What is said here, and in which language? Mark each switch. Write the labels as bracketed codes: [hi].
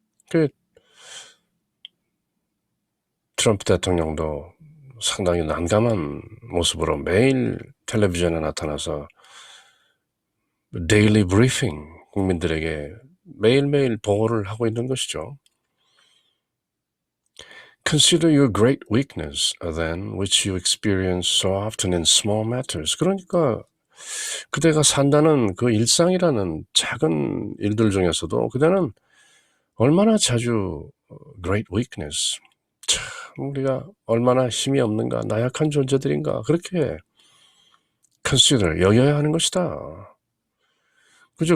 [ko] 그 트럼프 대통령도 상당히 난감한 모습으로 매일 텔레비전에 나타나서 데일리 브리핑, 국민들에게 매일매일 보고를 하고 있는 것이죠. [en] Consider your great weakness, then, which you experience so often in small matters. [ko] 그러니까 그대가 산다는 그 일상이라는 작은 일들 중에서도 그대는 얼마나 자주 [en] great weakness, [ko] 참 우리가 얼마나 힘이 없는가, 나약한 존재들인가 그렇게 consider, 여겨야 하는 것이다. 그죠?